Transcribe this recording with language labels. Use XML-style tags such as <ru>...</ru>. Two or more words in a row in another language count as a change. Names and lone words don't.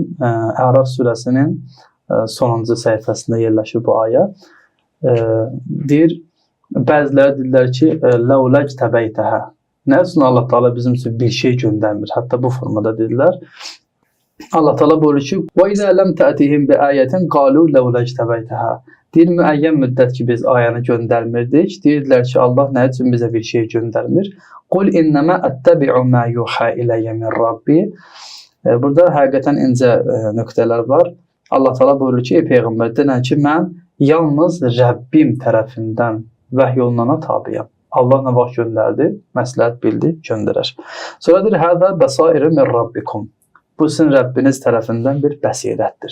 <az>Əraf surəsinin sonuncu səhifəsində yerləşir bu ayə. Deyir, bəziləri deyirlər ki,</az> <ar>لولا اجتبيتها.</ar> <az>Nə üçün Allah Teala bizim üçün bir şey göndərmir? Hətta bu formada dedilər. Allah Teala buyurur ki,</az> <ar>وَإِذَا لَمْ تَأْتِهِمْ بِآيَةٍ قَالُوا لَوْلَجْ تَبَيْتَهَا.</ar> <az>Deyir, müəyyən müddət ki, biz ayəni göndərmirdik. Deyirlər ki, Allah nə üçün bizə bir şey göndərmir?</az> <ar>قُلْ إِنَّمَا أَتَّبِعُ مَا يُوحَى إِلَيَّ مِنْ رَبِّي.</ar> <az>Burada həqiqətən incə nöqtələr var. Allah Teala buyurur ki, ey Peyğəmbər, denən ki, mən yalnız Rəbbim tərəfindən vəhy olunana tabiyəm. Allah nə vaxt göndərdi, məsləhət bildi, göndərər. Sonra deyir,</az> <ar>هذا بصائر من ربكم.</ar> <az>Bu sizin Rəbbiniz tərəfindən bir bəsirətdir.</az>